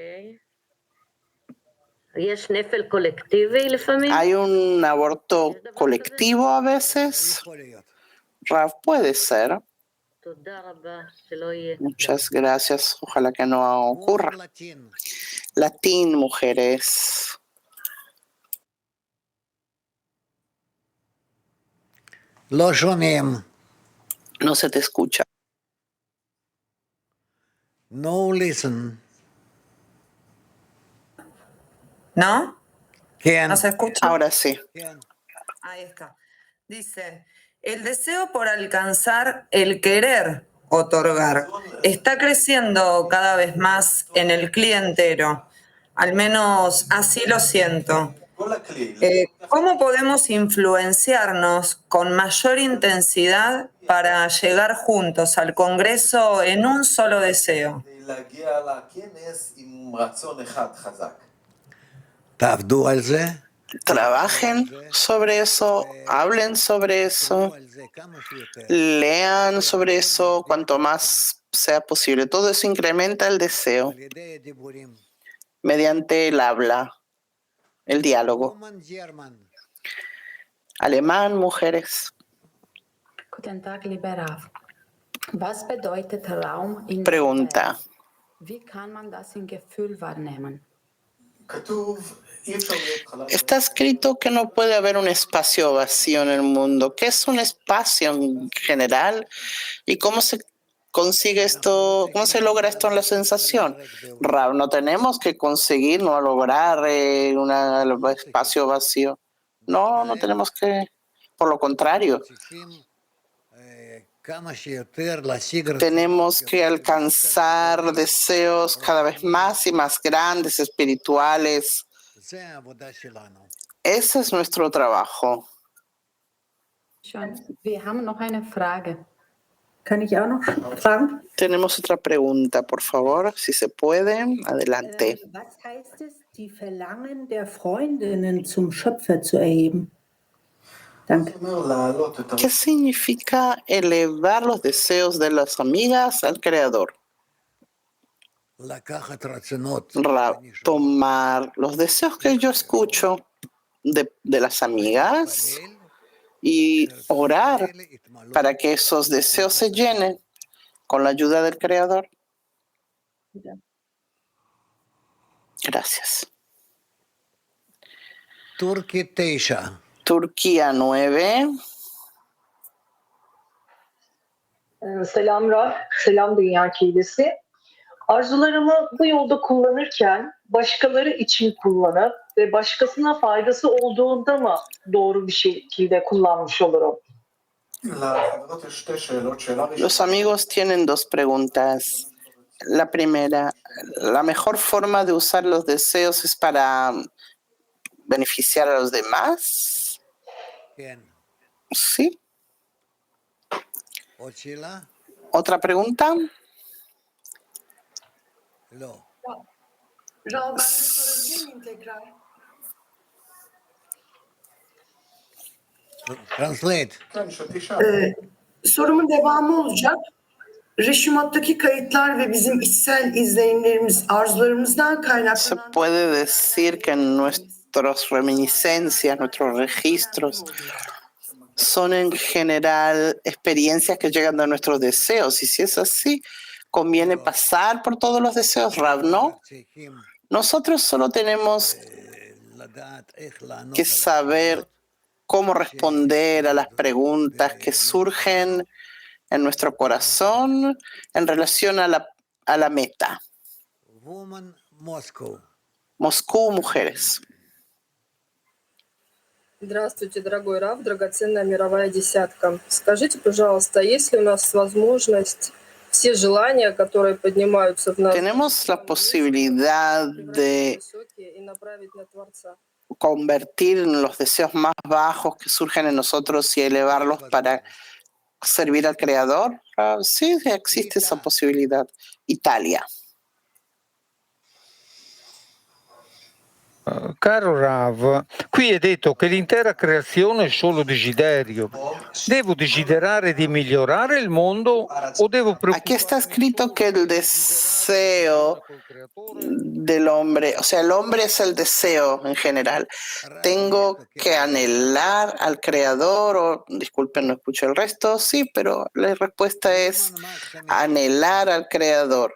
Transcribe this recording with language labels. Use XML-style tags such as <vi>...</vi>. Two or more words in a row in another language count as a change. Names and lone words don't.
<es>¿Hay un aborto colectivo a veces? Rav, puede ser. Muchas gracias. Ojalá que no ocurra. Latín, mujeres.</es> <he>לא שומעים.</he> <es>No se te escucha.</es> <en>No listen.</en> <es>¿No? ¿Quién? ¿No se escucha? Ahora sí. Ahí está. Dice, el deseo por alcanzar el querer otorgar está creciendo cada vez más en el cli entero. Al menos así lo siento. ¿Cómo podemos influenciarnos con mayor intensidad para llegar juntos al Congreso en un solo deseo?</es> <he>תעבדו על זה.</he> <es>trabajen sobre eso, hablen sobre eso, lean sobre eso cuanto más sea posible. Todo eso incrementa el deseo mediante el habla, el diálogo. Alemán, mujeres.</es> <de>Guten Tag, lieber Rav. Was bedeutet Raum in der Pregunta. Welt? Wie kann man das im Gefühl wahrnehmen?</de> <es>Está escrito que no puede haber un espacio vacío en el mundo. ¿Qué es un espacio en general? ¿Y cómo se consigue esto? ¿Cómo se logra esto en la sensación? Rav, no tenemos que conseguir, no lograr un espacio vacío. No, no tenemos que. Por lo contrario. Tenemos que alcanzar deseos cada vez más y más grandes, espirituales. Ese es nuestro trabajo.</es> <de>Wir haben noch eine Frage. Kann ich auch noch fragen?</de> <es>Tenemos otra pregunta, por favor, si se puede. Adelante.</es> <de>Was heißt es, die Verlangen der Freundinnen zum Schöpfer zu erheben? Danke.</de> <es>¿Qué significa elevar los deseos de las amigas al Creador? Tomar los deseos que yo escucho de las amigas y orar para que esos deseos se llenen con la ayuda del Creador. Gracias. Turquía 9.</es> <tr>Selam Rab, selam Dünya Kilisi. Arzularımı bu yolda kullanırken başkaları için kullanıp ve başkasına faydası olduğunda mı doğru bir şekilde kullanmış olurum?</tr> <es>Los amigos tienen dos preguntas. La primera, ¿la mejor forma de usar los deseos es para beneficiar a los demás? Sí. ¿Otra pregunta?</es> <tr>Rav, ben de sorabilir miyim tekrar? Translate. Sorumun devamı olacak. Reşumat'taki kayıtlar ve bizim içsel izlenimlerimiz, arzularımızdan Se kaynaklanan</tr> <es>puede decir que nuestras reminiscencias, nuestros registros, son en general experiencias que llegan de nuestros deseos. Y si es así, conviene pasar por todos los deseos, Rav, ¿no? Nosotros solo tenemos que saber cómo responder a las preguntas que surgen en nuestro corazón en relación a la meta. Moscú, mujeres.</es> <ru>Здравствуйте, дорогой Рав, драгоценная мировая десятка. Скажите, пожалуйста, есть ли у нас возможность все желания, которые поднимаются в нас,</ru> <es>Tenemos la posibilidad de</es> <ru>высокие, и направить на Творца?</ru> <es>convertir en los deseos más bajos que surgen en nosotros y elevarlos para servir al Creador? Sí, existe esa posibilidad. Italia.</es> <it>Caro Rav, qui è detto che l'intera creazione è solo desiderio. Devo desiderare di migliorare il mondo o devo</it> <es>Aquí está escrito que el deseo del hombre, o sea, el hombre es el deseo en general. Tengo que anhelar al Creador, o disculpen, no escucho el resto, sí, pero la respuesta es anhelar al Creador.</es>